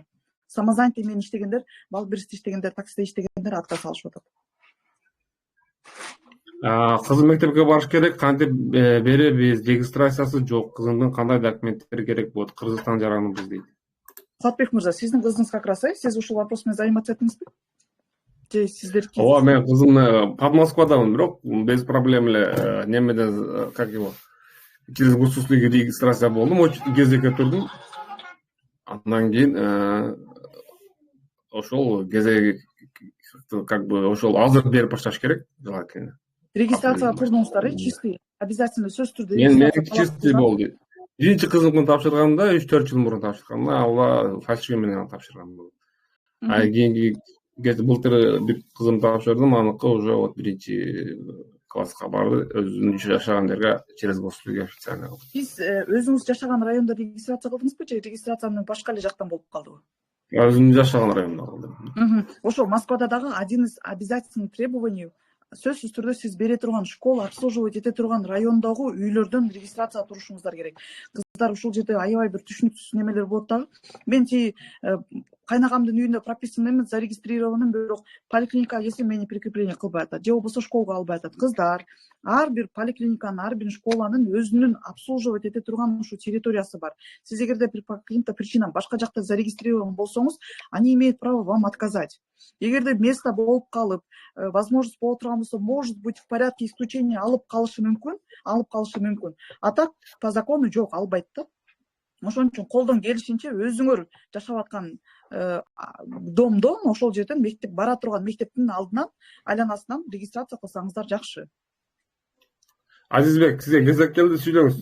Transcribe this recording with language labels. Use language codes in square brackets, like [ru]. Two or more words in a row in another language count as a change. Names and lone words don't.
[ky] Самозанятый менен иштегендер, бал бериште иштегендер, таксиде иштегендер отказ алышып атат. Кызым мектепке барыш керек, кантип беребиз, регистрациясы жок, кызымдын кандай документтери керек болот, Кыргызстан жараныбыз дейт. Кубатбек мырза, сиздин кызыңыз [ru] как раз, [ky] сиз ушул вопрос менен заниматься этиңизби? Ооба, мен кызым под Москвадамын, бирок [ru] без проблем [ky] эле немеден, [ru] как его, через госуслуги [ky] регистрация болдум, кезекке турдум. Андан кийин ошол кезеги [ru] как бы [ky] ошол азыр берип башташ керек, желательно. Регистрацияга турдуңуздар, [ru] чистый, обязательно [ky] сөзсүз түрдө. Меники чистый болду. Биринчи кызымды тапшырганда 3-4 жыл мурун тапшыргам, алла фальшивый менен тапшыргам болду. Кийинки былтыр бир кызым тапшырдым, аныкы [ru] уже вот [ky] биринчи класска барды, өзүнүн жашаган жерге [ru] через госуслуги официально. [ky] Сиз өзүңүз жашаган райондо регистрация кылдыңызбы же регистрацияны башка эле жактан болуп калдыбы? Өзүм жашаган райондо кылдым. Ошол Москвада дагы [ru] один из обязательных требований [ky] сөзсүз түрдө сиз бере турган школа, обслуживать эте турган райондогу үйлөрдөн регистрация турушуңуздар керек. Кыздар ушул жерде аябай бир түшүнүксүз немелер болот дагы. Мен кайнагамдын үйүндө прописан эмес, зарегистрированным, бирок поликлиника келсе мени прикрепление кылбай атат, же болбосо школага албай атат. Кыздар, ар бир поликлиниканын, ар бир школанын өзүнүн обслуживать эте турган ушу территориясы бар. Сиз эгерде [ru] по каким-то причинам [ky] башка жакта зарегистрирован болсоңуз, [ru] они имеют право вам отказать. [ky] Эгерде место болуп калып, возможность боло турган болсо, [ru] может быть, в порядке исключения [ky] алып калышы мүмкүн. [ru] А так по закону [ky] жок, албайт да. Ошон үчүн колдон келишинче өзүңөр жашап аткан домдон, ошол жерден мектеп бара турган мектептин алдынан, айланасынан регистрация кылсаңыздар жакшы. Азизбек, сизге кезек келди, сүйлөңүз.